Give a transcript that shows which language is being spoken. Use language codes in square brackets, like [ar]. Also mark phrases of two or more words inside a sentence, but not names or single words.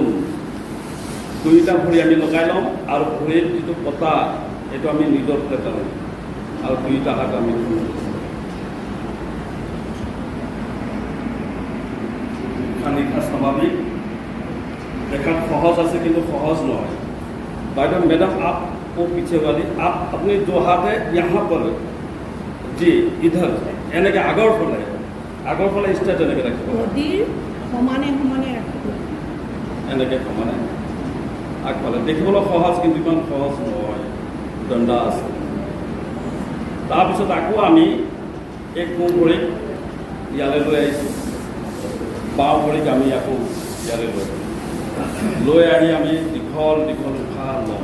[as] দুইটা ভৰি আমি লগাই লওঁ আৰু ভৰিৰ যিটো পতা এইটো আমি নিজৰ ফালে টানো আৰু দুইটা হাত আমি নিশা স্বাভাৱিক। দেখাত সহজ আছে কিন্তু সহজ নহয়। [hi] বাইদেউ मैडम आप वो पीछे वाली आप अपने दो हाथ है यहाँ पर जी इधर [as] এনেকৈ আগৰ ফালে ষ্টাৰ্ট এনেকৈ ৰাখিব। সমানে সমানে ৰাখিব, এনেকৈ সমানে আগফালে। দেখিবলৈ সহজ কিন্তু ইমান সহজ নহয় দণ্ডাসন। তাৰপিছত আকৌ আমি এই সোঁ ভৰিক ইয়ালৈ লৈ আহিছোঁ, বাওঁ ভৰিক আমি আকৌ ইয়ালৈ লৈ আহি আমি দীঘল উশাহ লওঁ।